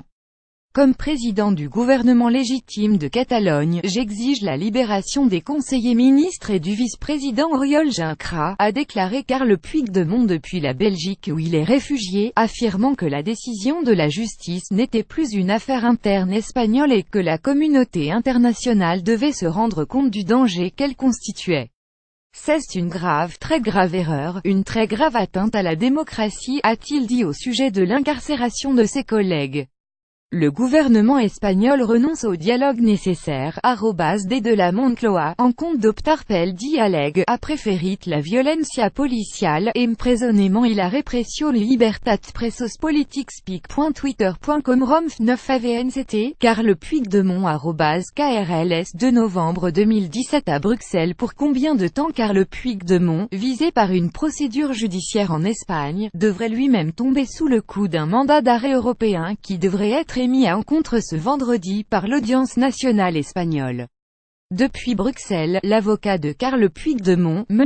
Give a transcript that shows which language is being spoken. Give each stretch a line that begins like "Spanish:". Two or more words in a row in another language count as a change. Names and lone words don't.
French: Comme président du gouvernement légitime de Catalogne, j'exige la libération des conseillers ministres et du vice-président Oriol Junqueras, a déclaré Carles Puigdemont depuis la Belgique où il est réfugié, affirmant que la décision de la justice n'était plus une affaire interne espagnole et que la communauté internationale devait se rendre compte du danger qu'elle constituait. C'est une grave, très grave erreur, une très grave atteinte à la démocratie, a-t-il dit au sujet de l'incarcération de ses collègues. Le gouvernement espagnol renonce au dialogue nécessaire,
Catalan: @D de la Moncloa, en compte d'optar pel diàleg, a preferit la violencia policial, empresonnement i la repressió libertat presos polítics pic.twitter.com romf 9 avnct, Carles Puigdemont @KRLS
French: 2 novembre 2017 à Bruxelles. Pour combien de temps Carles Puigdemont, visé par une procédure judiciaire en Espagne, devrait lui-même tomber sous le coup d'un mandat d'arrêt européen qui devrait être émis à encontre ce vendredi par l'audience nationale espagnole. Depuis Bruxelles, l'avocat de Carles Puigdemont, M.